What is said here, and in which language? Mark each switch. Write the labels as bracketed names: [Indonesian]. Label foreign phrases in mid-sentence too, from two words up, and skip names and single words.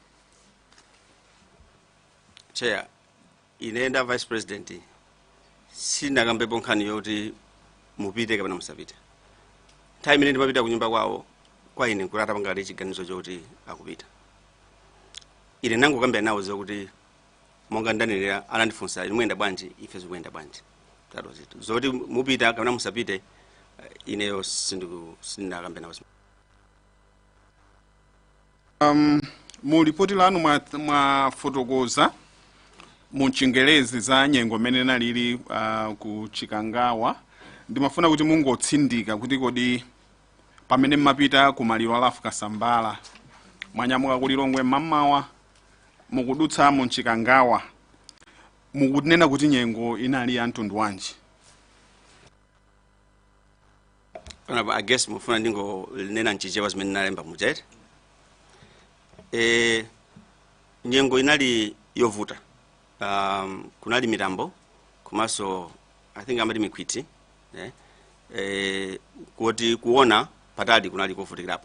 [Nyanja] Chair, inenda Vice President sinakambepo nkhani yoti mupite kapena musapite. Time ine ndimapita kunyumba kwawo kwa ine kulata pangati chiganizo choti akupita. Ine nangu kambira nawo zokuti monga ndanenera anandifunsa imwenda bwanji ife zikuyenda bwanji. [English] That was it. [Nyanja] Zoti mupita kapena musapite ineyo sindakambira nawo. Mu ripoti lanu mwafotokoza mu Chingerezi za nyengo mene nalili ku Chikangawa. Ndimafuna kuti mungotsindika kuti kodi pamene mmapita kumaliro alafu kasambala mwanyamuka ku Lilongwe mamawa mukudutsa mu Chikangawa mukunena kuti nyengo inali ya mtundu wanji? [English] I guess [Nyanja] mufuna ndingo nena nchichewa zimene nalemba mujete. Nyengo inali yovuta. Kunali mitambo kumaso [English] I think [Nyanja] amati mikwiti kuti kuona patali kunali kovutikirapo.